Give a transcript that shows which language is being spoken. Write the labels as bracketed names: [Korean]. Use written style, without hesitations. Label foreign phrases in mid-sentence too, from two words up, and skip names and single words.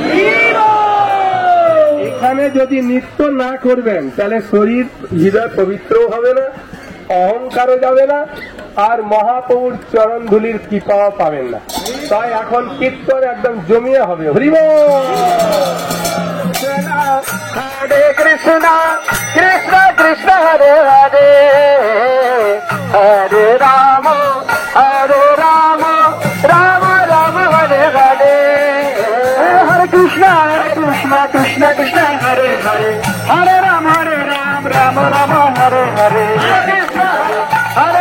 [Bangla] এখানে যদি নৃত্য না করবেন তাহলে শরীর হৃদয় পবিত্র হবে না, অহংকারও যাবে না, আর মহাপ্রভুর চরণ ধুলির কৃপাও পাবেন না। তাই এখন কীর্তন একদম জমিয়ে হবে। হরি বল। [Sanskrit] হরে কৃষ্ণ কৃষ্ণ কৃষ্ণ হরে হরে, হরে রাম রাম রাম হরে হরে, হরে কৃষ্ণ কৃষ্ণ কৃষ্ণ হরে হরে, হরে রাম রাম রাম হরে হরে, হরে